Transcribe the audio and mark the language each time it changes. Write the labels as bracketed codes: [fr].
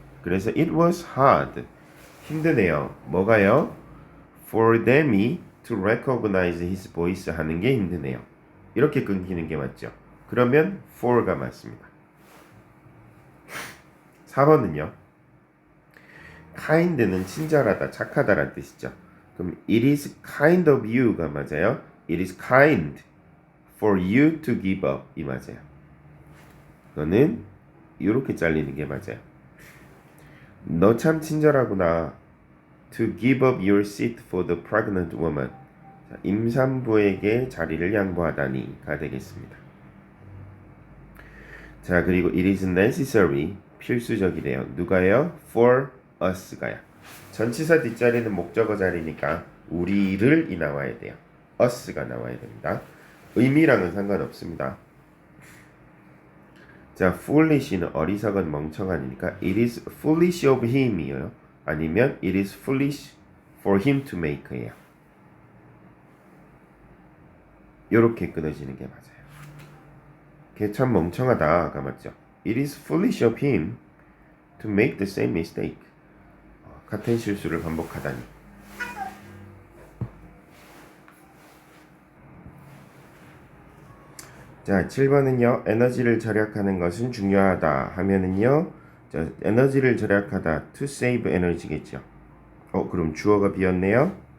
[en] 그래서 it was hard. [ko] 힘드네요. 뭐가요? [en] For them이 to recognize his voice [ko] 하는 게 힘드네요. 이렇게 끊기는 게 맞죠. 그러면 for가 맞습니다. 4번은요. kind는 친절하다, 착하다라는 뜻이죠. [en] 그럼 it is kind of you가 [ko] 맞아요. [en] It is kind for you to give up 이 맞아요. [ko] 이거는 이렇게 잘리는 게 맞아요. 너 참 친절하구나. [en] To give up your seat for the pregnant woman. [ko] 자, 임산부에게 자리를 양보하다니가 되겠습니다. 자, 그리고 it is necessary 필수적이래요. 누가요? For us가요. 전치사 뒷자리는 목적어 자리니까 우리를 이 나와야 돼요. us가 나와야 됩니다. 의미랑은 상관없습니다. [en] 자, [ko] foolish는 어리석은 멍청한이니까 [en] it is foolish of him이에요. [ko] 아니면 [en] it is foolish for him to make예요. [ko] 이렇게 끊어지는 게 맞아요. 걔 참 멍청하다가 맞죠. [en] It is foolish of him to make the same mistake. [ko] 같은 실수를 반복하다니. 자, 7번은요. 에너지를 절약하는 것은 중요하다 하면은요. 자, 에너지를 절약하다 to save energy겠죠. 그럼 주어가 비었네요.